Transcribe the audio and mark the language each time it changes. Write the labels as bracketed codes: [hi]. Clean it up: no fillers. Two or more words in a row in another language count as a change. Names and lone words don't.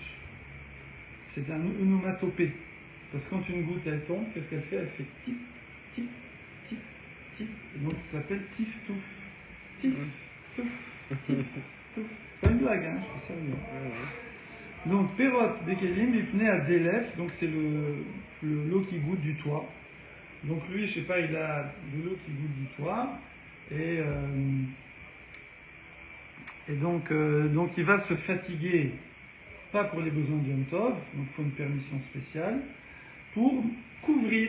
[fr] C'est un onomatopée. Parce que quand une goutte, elle tombe, qu'est-ce qu'elle fait? Elle fait tip, tip, tip, tip. Et donc, ça s'appelle tiftouf. Tif, touf, tif, touf. C'est pas une blague, hein, je suis sérieux. Donc, [he] פירות בכלים מפני הדלף. [fr] Donc, c'est l'eau qui goûte du toit. Donc, lui, je sais pas, il a de l'eau qui goûte du toit. Et donc, il va se fatiguer, pas pour les besoins de Yom Tov, donc il faut une permission spéciale, pour couvrir.